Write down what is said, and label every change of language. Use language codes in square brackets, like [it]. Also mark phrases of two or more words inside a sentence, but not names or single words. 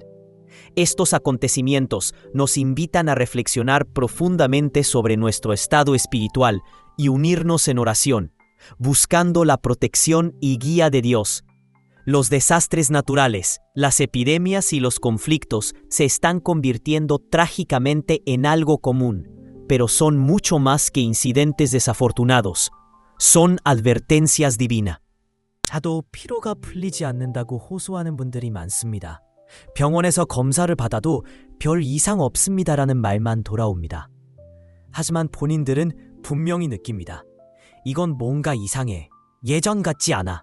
[es] Estos acontecimientos nos invitan a reflexionar profundamente sobre nuestro estado espiritual y unirnos en oración, buscando la protección y guía de Dios. Los desastres naturales, las epidemias y los conflictos se están convirtiendo trágicamente en algo común, pero son mucho más que incidentes desafortunados. Son advertencias divinas. [ko] 자도 피로가 풀리지 않는다고 호소하는 분들이 많습니다. 병원에서 검사를 받아도 별 이상 없습니다라는 말만 돌아옵니다. 하지만 본인들은 분명히 느낍니다. 이건 뭔가 이상해. 예전 같지 않아.